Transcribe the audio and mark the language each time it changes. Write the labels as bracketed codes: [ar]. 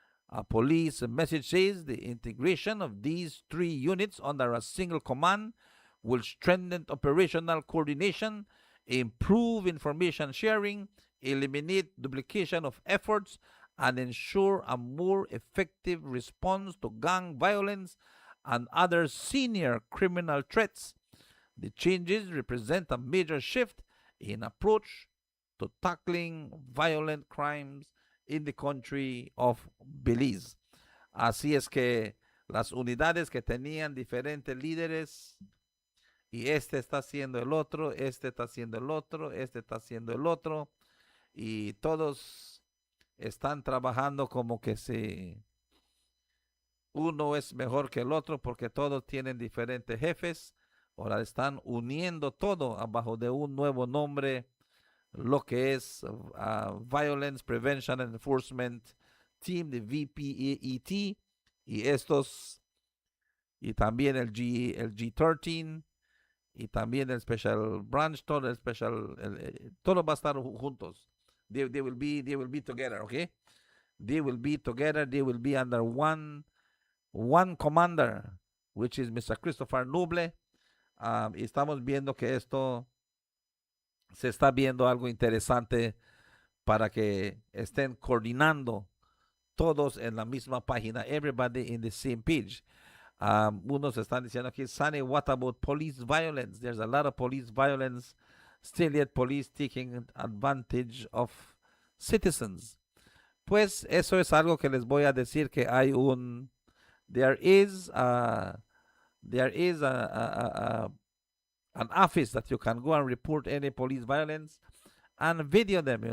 [en] A police message says the integration of these three units under a single command will strengthen operational coordination, improve information sharing, eliminate duplication of efforts, and ensure a more effective response to gang violence and other senior criminal threats. The changes represent a major shift in approach to tackling violent crimes in the country of Belize. [es] Así es que las unidades que tenían diferentes líderes, y este está haciendo el otro, este está haciendo el otro, este está haciendo el otro, y todos están trabajando como que si uno es mejor que el otro porque todos tienen diferentes jefes. Ahora están uniendo todo abajo de un nuevo nombre, lo que es Violence Prevention and Enforcement Team, de VPAET, y estos, y también el G13, y también el Special Branch, todo el Special, todo va a estar juntos. [en] They will be together, okay? They will be together, they will be under one commander, which is Mr. Christopher Noble. [es] Y estamos viendo que esto se está viendo algo interesante para que estén coordinando todos en la misma página, [en] everybody in the same page. [es] Unos están diciendo aquí, Sunny, [en] what about police violence? There's a lot of police violence, still yet police taking advantage of citizens. [es] Pues eso es algo que les voy a decir, que hay [en] there is an office that you can go and report any police violence and video them.